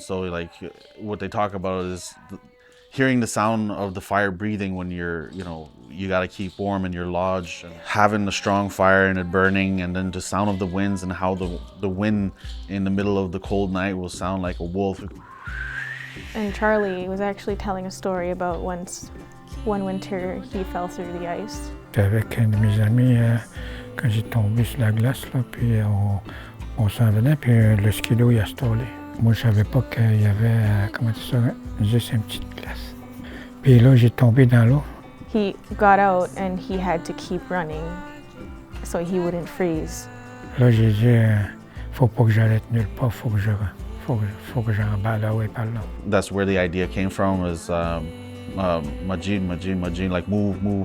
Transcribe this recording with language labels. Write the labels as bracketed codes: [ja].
[en] So like what they talk about is hearing the sound of the fire breathing when you're, you know, you got to keep warm in your lodge, and having the strong fire and it burning, and then the sound of the winds and how the wind in the middle of the cold night will sound like a wolf. And Charlie was actually telling a story about once one winter he fell through the ice. [fr] Avec un de mes amis, quand j'ai tombé sur la glace, là, puis on s'en venait, puis le skido il a stallé. Moi je savais pas qu'il y avait, comment dire ça, juste une petite glace. Puis là j'ai tombé dans l'eau. [en] He got out and he had to keep running so he wouldn't freeze. [fr] Là j'ai dit, faut pas que j'arrête nulle part, faut que j'emballe là et par là. [en] That's where the idea came from, is Majin, like move.